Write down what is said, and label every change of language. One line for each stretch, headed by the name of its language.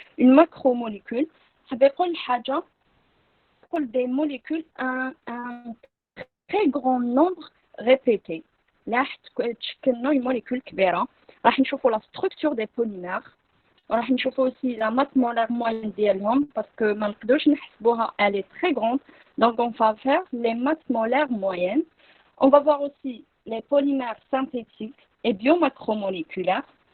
French: Une macromolécule ça veut dire
Arabic: حاجه تقول
French: des molécules un très grand nombre répété.
Arabic: لا تشكل نوع molécule كبيره. راح نشوفوا
French: la structure des polymères. راح نشوفوا aussi la masse molaire moyenne
Arabic: ديالهم
French: parce que
Arabic: ما نقدروش نحسبوها
French: elle est très grande. Donc on va faire les masses molaires moyennes. On va voir aussi les polymères synthétiques et biomacromoléculaires.